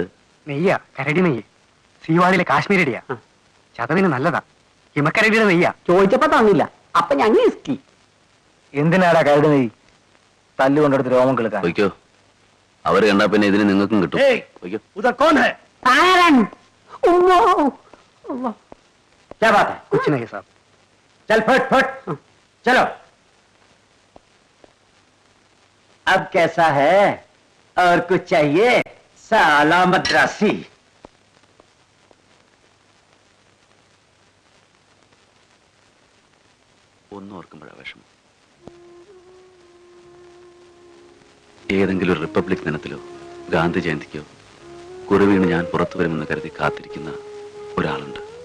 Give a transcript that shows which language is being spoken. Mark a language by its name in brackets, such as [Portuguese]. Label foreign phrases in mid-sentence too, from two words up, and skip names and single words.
[Malayalam] നെയ്യ, കരടി നെയ്യ്. സീവാളിലെ കാശ്മീരടിയാ. ചതവിന് നല്ലതാ. ഹിമക്കരടിയുടെ നെയ്യാ. ചോദിച്ചപ്പോ തന്നില്ല. അപ്പൊ ഞങ്ങൾ ഇസ്കി. എന്തിനാടാ കരട് നെയ് തല്ലുകൊണ്ടെടുത്ത് രോമം കിളുക്കാൻ? വയ്ക്കോ, അവര് കണ്ടാ പിന്നെ ഇതിന് നിങ്ങൾക്കും കിട്ടും. വയ്ക്കോ. [Hindi] क्या बात है? कुछ नहीं साहब. चल फट फट चलो. अब कैसा है और कुछ चाहिए? साला मद्रासी. [Malayalam] ഒന്നോർക്കുമ്പോഴാ വിഷമം. ഏതെങ്കിലും ഒരു റിപ്പബ്ലിക് ദിനത്തിലോ ഗാന്ധി ജയന്തിക്കോ കുറുവീണ് ഞാൻ പുറത്തു വരുമെന്ന് കരുതി കാത്തിരിക്കുന്ന ഒരാളുണ്ട്.